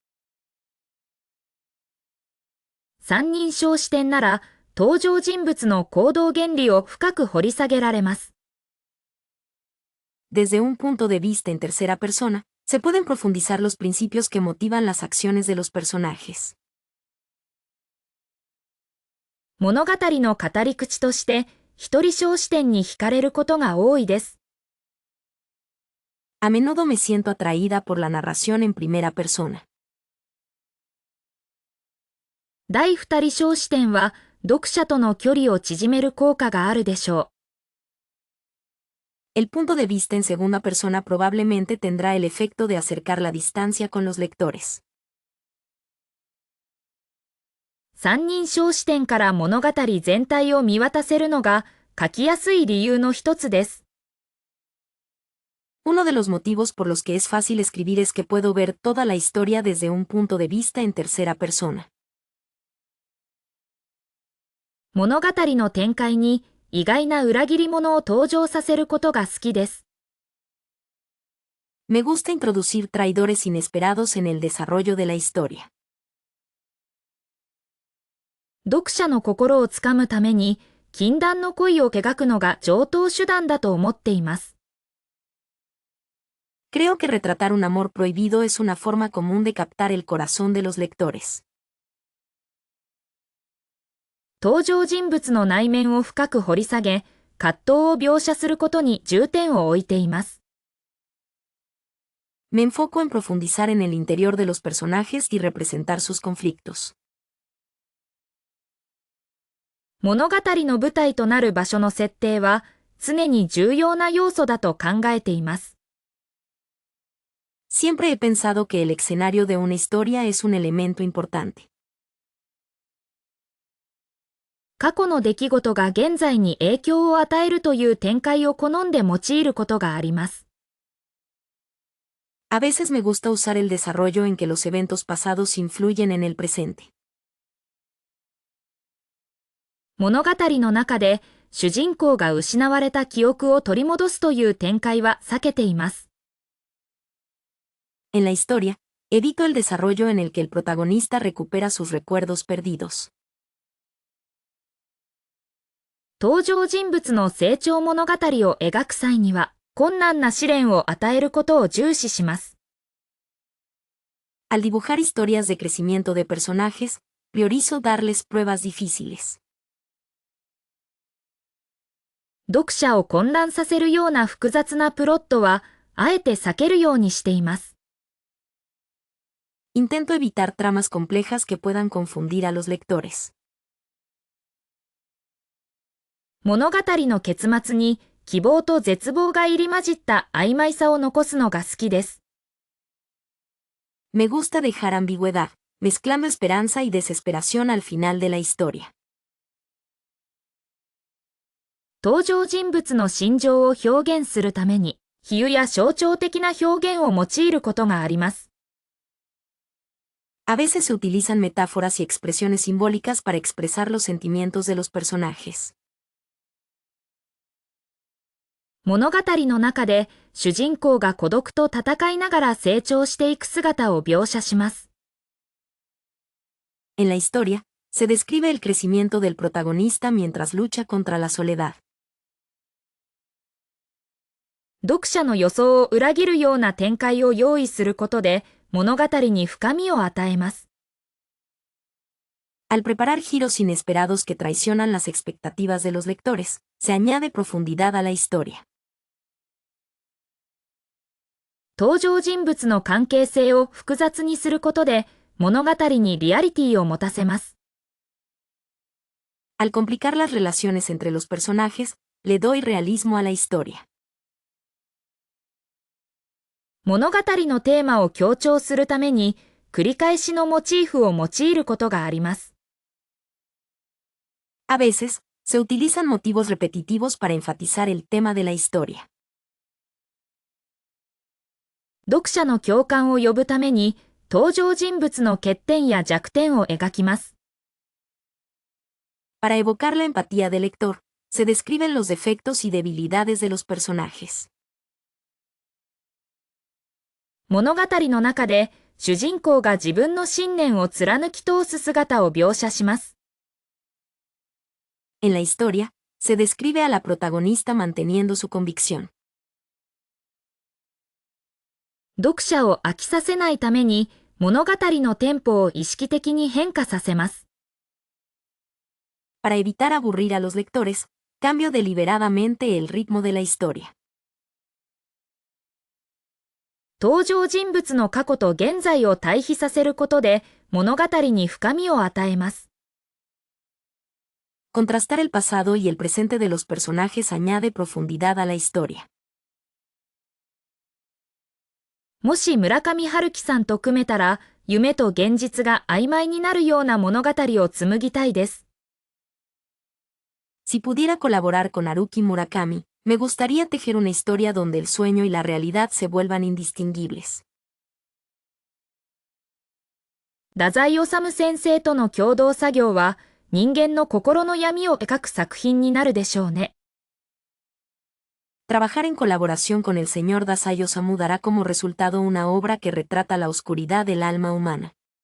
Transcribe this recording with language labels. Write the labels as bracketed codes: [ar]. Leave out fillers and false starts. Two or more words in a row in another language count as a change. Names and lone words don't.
[ja] 三人称視点なら、登場人物の行動原理を深く掘り下げられます。 [es] Desde un punto de vista en tercera persona, se pueden profundizar los principios que motivan las acciones de los personajes. [ja] 物語の語り口として、一人称視点に惹かれることが多いです。 [es] A menudo me siento atraída por la narración en primera persona. [ja] 第二人称視点は、読者との距離を縮める効果があるでしょう。 [es] El punto de vista en segunda persona probablemente tendrá el efecto de acercar la distancia con los lectores. [ja] 三人称視点から物語全体を見渡せるのが書きやすい理由の一つです。 [es] Uno de los motivos por los que es fácil escribir es que puedo ver toda la historia desde un punto de vista en tercera persona. [ja] 物語の展開に意外な裏切り者を登場させることが好きです。 [es] Me gusta introducir traidores inesperados en el desarrollo de la historia. [ja] 読者の心をつかむために禁断の恋を描くのが常套手段だと思っています。 [es] Creo que retratar un amor prohibido es una forma común de captar el corazón de los lectores. [ja] 登場人物の内面を深く掘り下げ、葛藤を描写することに重点を置いています。 [es] Me enfoco en profundizar en el interior de los personajes y representar sus conflictos. [ja] 物語の舞台となる場所の設定は常に重要な要素だと考えています。 [es] Siempre he pensado que el escenario de una historia es un elemento importante. [ja] 過去の出来事が現在に影響を与えるという展開を好んで用いることがあります。 [es] A veces me gusta usar el desarrollo en que los eventos pasados influyen en el presente. [ja] 物語の中で主人公が失われた記憶を取り戻すという展開は避けています。 [es] En la historia, evito el desarrollo en el que el protagonista recupera sus recuerdos perdidos. [ja] 登場人物の成長物語を描く際には、困難な試練を与えることを重視します。 [es] Al dibujar historias de crecimiento de personajes, priorizo darles pruebas difíciles. [ja] 読者を混乱させるような複雑なプロットは、あえて避けるようにしています。 [es] Intento evitar tramas complejas que puedan confundir a los lectores. [ja] 物語の結末に希望と絶望が入り混じった曖昧さを残すのが好きです。 [es] Me gusta dejar ambigüedad, mezclando esperanza y desesperación al final de la historia. [ja] 登場人物の心情を表現するために、比喩や象徴的な表現を用いることがあります。 [es] A veces se utilizan metáforas y expresiones simbólicas para expresar los sentimientos de los personajes. [ja] 物語の中で主人公が孤独と戦いながら成長していく姿を描写します。 [es] En la historia, se describe el crecimiento del protagonista mientras lucha contra la soledad. [ja] 読者の予想を裏切るような展開を用意することで物語に深みを与えます。 [es] Al preparar giros inesperados que traicionan las expectativas de los lectores, se añade profundidad a la historia. [ja] 登場人物の関係性を複雑にすることで物語にリアリティを持たせます。 [es] Al complicar las relaciones entre los personajes, le doy realismo a la historia. [ja] 物語のテーマを強調するために、繰り返しのモチーフを用いることがあります。 [es] A veces, se utilizan motivos repetitivos para enfatizar el tema de la historia. [ja] 読者の共感を呼ぶために、登場人物の欠点や弱点を描きます。 [es] Para evocar la empatía del lector, se describen los defectos y debilidades de los personajes. [ja] 物語の中で、主人公が自分の信念を貫き通す姿を描写します。 [es] En la historia, se describe a la protagonista manteniendo su convicción. [ja] 読者を飽きさせないために、物語のテンポを意識的に変化させます。 [es] Para evitar aburrir a los lectores, cambio deliberadamente el ritmo de la historia. [ja] 登場人物の過去と現在を対比させることで、物語に深みを与えます。 [es] Contrastar el pasado y el presente de los personajes añade profundidad a la historia. [ja] もし村上春樹さんと組めたら、夢と現実が曖昧になるような物語を紡ぎたいです。 [es] Si pudiera colaborar con Haruki Murakami, me gustaría tejer una historia donde el sueño y la realidad se vuelvan indistinguibles. [ja] 太宰治先生との共同作業は、人間の心の闇を描く作品になるでしょうね。 [es] Trabajar en colaboración con el señor Dazai Osamu dará como resultado una obra que retrata la oscuridad del alma humana.